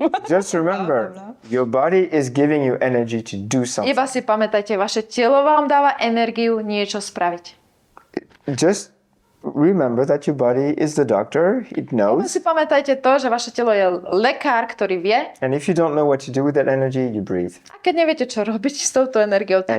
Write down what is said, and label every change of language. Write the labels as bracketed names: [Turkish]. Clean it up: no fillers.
[English] Just remember, your body is giving you energy to do something. [Slovak] Iba si pamätajte, vaše telo vám dáva energiu niečo spraviť. [English] Just remember that your body is the doctor. It [Slovak] Iba [English] knows. [Slovak] si pamätajte to, že vaše telo je lekár, ktorý vie. [English] And if you don't know what to do with that energy, you breathe. [Slovak] A keď neviete, čo robiť s touto energiou, tak